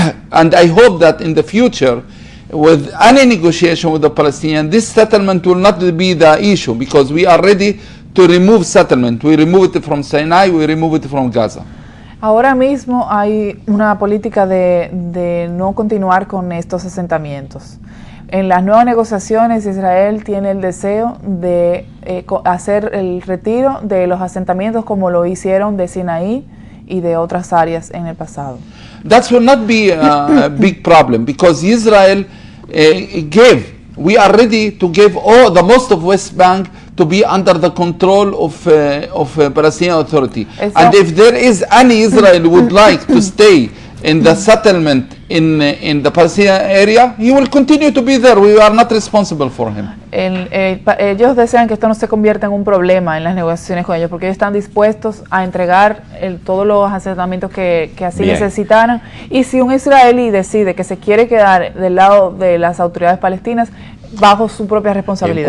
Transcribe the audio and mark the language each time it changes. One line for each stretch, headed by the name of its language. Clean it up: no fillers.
English: And I hope that in the future, with any negotiation with the Palestinians, this settlement will not be the issue, because we are ready to remove settlement. We remove it from Sinai, we remove it from Gaza.
Spanish: Ahora mismo hay una política de no continuar con estos asentamientos. En las nuevas negociaciones, Israel tiene el deseo de hacer el retiro de los asentamientos como lo hicieron de Sinaí y de otras áreas en el pasado.
English: That will not be a big problem, because Israel we are ready to give the most of West Bank to be under the control of Palestinian Authority. And if there is any Israel would like to stay in the settlement in the Palestinian area, he will continue to be there. We are not responsible for him.
Spanish: Ellos desean que esto no se convierta en un problema en las negociaciones con ellos, porque ellos están dispuestos a entregar todos los asentamientos que así necesitaran. Y si un israelí decide que se quiere quedar del lado de las autoridades palestinas, bajo su propia responsabilidad.